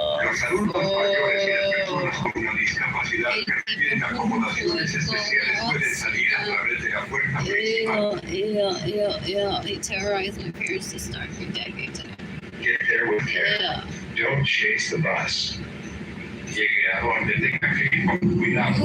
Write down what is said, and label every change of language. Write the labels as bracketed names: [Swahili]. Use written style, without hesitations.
[Spanish] Los adultos mayores y las personas con una discapacidad que requieren acomodaciones especiales pueden salir a través de la puerta principal. [English] He terrorized my parents to start for decades ago. Get there with care. Don't chase the bus. [Spanish] Llegue a donde tenga que ir con cuidado.